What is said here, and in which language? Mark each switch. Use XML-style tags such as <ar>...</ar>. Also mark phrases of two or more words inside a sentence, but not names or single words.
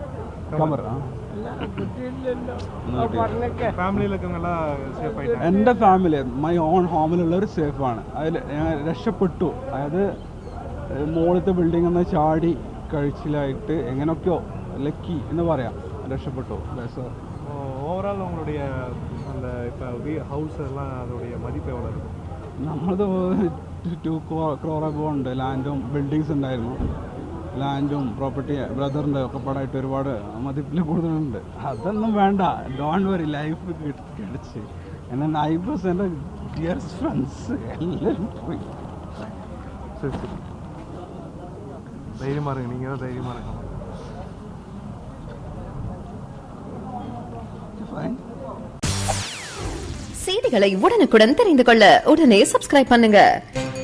<ml>എൻ്റെ</ml> <en>family, my own</en> <ml>ഹോമിലുള്ളവർ സേഫാണ്. അതിൽ ഞാൻ രക്ഷപ്പെട്ടു. അതായത് മുകളിലത്തെ ബിൽഡിംഗ് ഒന്ന് ചാടി കഴിച്ചിലായിട്ട് എങ്ങനെയൊക്കെയോ ലക്കി എന്ന് പറയാം, രക്ഷപ്പെട്ടു.</ml> <ta>ഓവറോൾ உங்களுடைய அந்த இப்போ ஹவுஸ் எல்லாம் அதோடைய மதிப்பு எவ்வளோ இருக்கும்?</ta> <ml>നമ്മളത് 2 crore ഉണ്ട്. ലാൻഡും ബിൽഡിങ്സ് ഉണ്ടായിരുന്നു. ലാൻഡും പ്രോപ്പർട്ടി ബ്രദറിൻ്റെ ഒക്കെ പാടായിട്ട് ഒരുപാട് മതിപ്പിൽ കൂടുതലുണ്ട്. അതൊന്നും വേണ്ട,</ml> <en>don't worry,</en> <ml>ലൈഫ് കിടച്ച്. എൻ്റെ നൈബേഴ്സ്, എൻ്റെ</ml> <en>dearest friends</en> <ml>എല്ലാവരും പോയി.</ml> <ta>சரி சரி தைரியமாக இருங்க, நீங்கள் தான் தைரியமாக இருக்கணும். செய்திகளை உடனுக்குடன் தெரிந்து கொள்ள உடனே சப்ஸ்கிரைப் பண்ணுங்க.</ta>